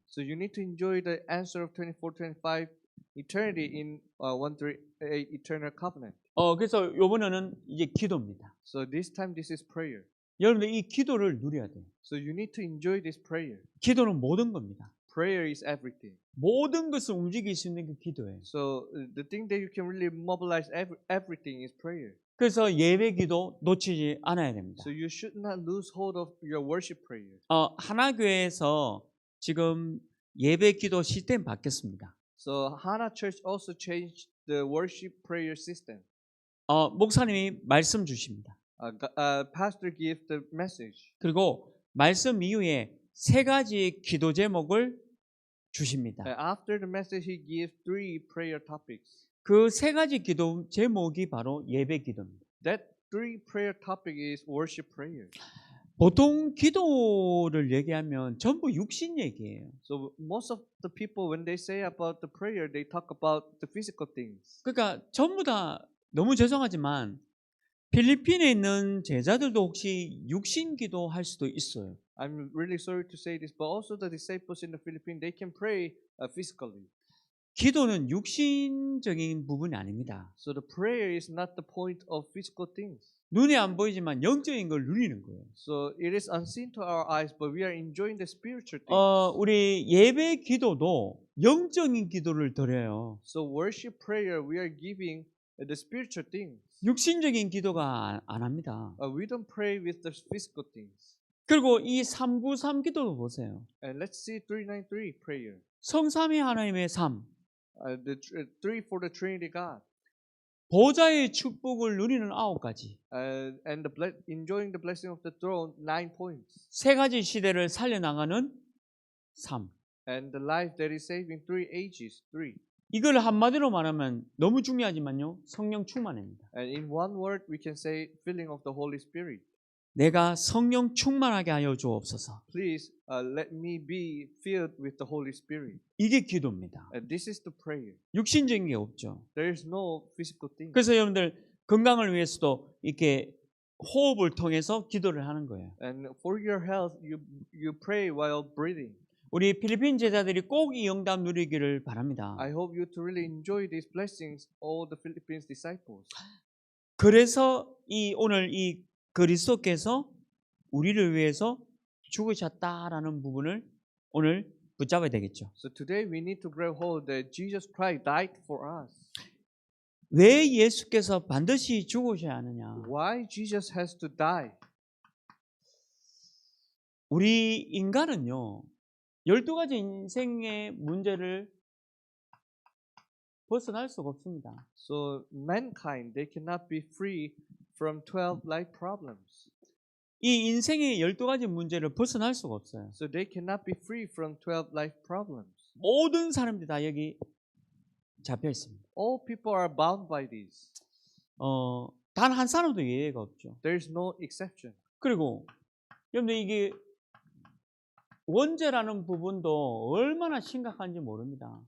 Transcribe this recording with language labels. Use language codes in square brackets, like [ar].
[en] So you need to enjoy the answer of 24, 25 eternity in 138 eternal covenant. [ko] 그래서 이번에는 이제 기도입니다. [en] So this time, this is prayer. [ko] 여러분들 이 기도를 누려야 돼요. [en] So you need to enjoy this prayer. [ko] 기도는 모든 겁니다. [en] Prayer is everything. [ko] 모든 것을 움직일 수 있는 게 기도예요. [en] So the thing that you can really mobilize everything is prayer. [ko] 그래서 예배 기도 놓치지 않아야 됩니다. [en] So you should not lose hold of your worship prayer. [ko] 하나교회에서 지금 예배 기도 시스템 바뀌었습니다. [en] So Hana Church also changed the worship prayer system. [ko] 목사님이 말씀 주십니다. [en] Pastor gives the message. [ko] 그리고 말씀 이후에 3가지 기도 제목을 주십니다. [en] After the message, he gives 3 prayer topics. [ko] 그 3가지 기도 제목이 바로 예배 기도입니다. [en] That 3 prayer topic is worship prayer. [ko] 보통 기도를 얘기하면 전부 육신 얘기예요. [en] So most of the people, when they say about the prayer, they talk about the physical things. [ko] 그러니까 전부 다 너무 죄송하지만 필리핀에 있는 제자들도 혹시 육신 기도할 수도 있어요. [en] I'm really sorry to say this, but also the disciples in the Philippines, they can pray physically. [ko] 기도는 육신적인 부분이 아닙니다. [en] So the prayer is not the point of physical things. [ko] 눈에 안 보이지만 영적인 걸 누리는 거예요. [en] So it is unseen to our eyes, but we are enjoying the spiritual things. [ko] 우리 예배 기도도 영적인 기도를 드려요. [en] So worship prayer, we are giving the spiritual things. [ko] 육신적인 기도가 안 합니다. [en] We don't pray with the physical things. [ko] 그리고 이 393 기도도 보세요. [en] And let's see 393 prayer. [ko] 성삼위 하나님의 삶. [en] The 3 for the Trinity God. [ko] 보좌의 축복을 누리는 9가지. [en] And enjoying the blessing of the throne, 9 points. [ko] 3가지 시대를 살려나가는 삶. [en] And the life that is saving 3 ages, 3. [ko] 이걸 한마디로 말하면 너무 중요하지만요. 성령 충만입니다. [en] And in one word, we can say filling of the Holy Spirit. [ko] 내가 성령 충만하게 하여 주옵소서. [en] Please let me be filled with the Holy Spirit. [ko] 이게 기도입니다. [en] And this is the prayer. [ko] 육신적인 게 없죠. [en] There is no physical thing. [ko] 그래서 여러분들 건강을 위해서도 이렇게 호흡을 통해서 기도를 하는 거예요. [en] And for your health, you pray while breathing. [ko] 우리 필리핀 제자들이 꼭 이 영답 누리기를 바랍니다. [en] I hope you to really enjoy these blessings, all the Philippines disciples. [ko] 그래서 오늘 이 그리스도께서 우리를 위해서 죽으셨다라는 부분을 오늘 붙잡아야 되겠죠. [en] So today we need to grab hold that Jesus Christ died for us. [ko] 왜 예수께서 반드시 죽으셔야 하느냐? [en] Why Jesus has to die? [ko] 우리 인간은요, 12가지 인생의 문제를 벗어날 수가 없습니다. [en] So mankind, they cannot be free from 12 life problems. [ko] 이 인생의 12가지 문제를 벗어날 수가 없어요. [en] So they cannot be free from 12 life problems. [ko] 모든 사람들이 다 여기 잡혀 있습니다. [en] All people are bound by these. [ko] 단 한 사람도 예외가 없죠. [en] There is no exception. [ko] 그리고 여러분들 이게 원죄라는 부분도 얼마나 심각한지 모릅니다.